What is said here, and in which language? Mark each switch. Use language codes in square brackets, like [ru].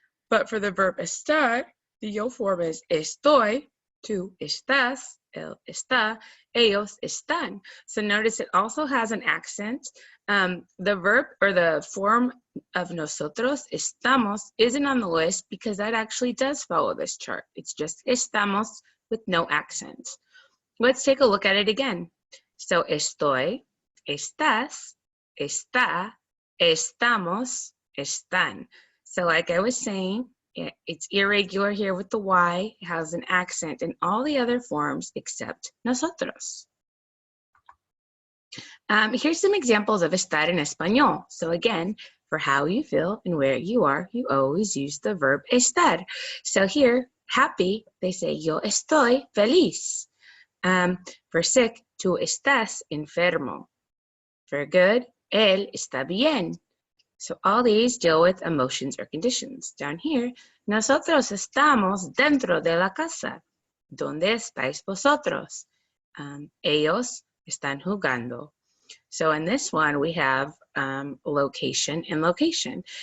[en] But for the verb [es] estar, [en] the yo form is [es] estoy, tú estás, él está, ellos están. [en] So notice it also has an accent. The verb or the form of nosotros, estamos, isn't on the list because that actually does follow this chart. It's just estamos with no accent. Let's take a look at it again. [es] So estoy, estás, está, estamos, están. [en] So like I was saying, it's irregular here with the Y, it has an accent in all the other forms except nosotros. Here's some examples of estar in español. So again, for how you feel and where you are, you always use the verb estar. So here, happy, they say [es] yo estoy feliz. [en] For sick, [es] tú estás enfermo. [en] For good, [es] él está bien. [en] So all these deal with emotions or conditions. Down here, [es] nosotros estamos dentro de la casa. ¿Dónde estáis vosotros? Ellos están jugando. [en] So in this one, we have location and location.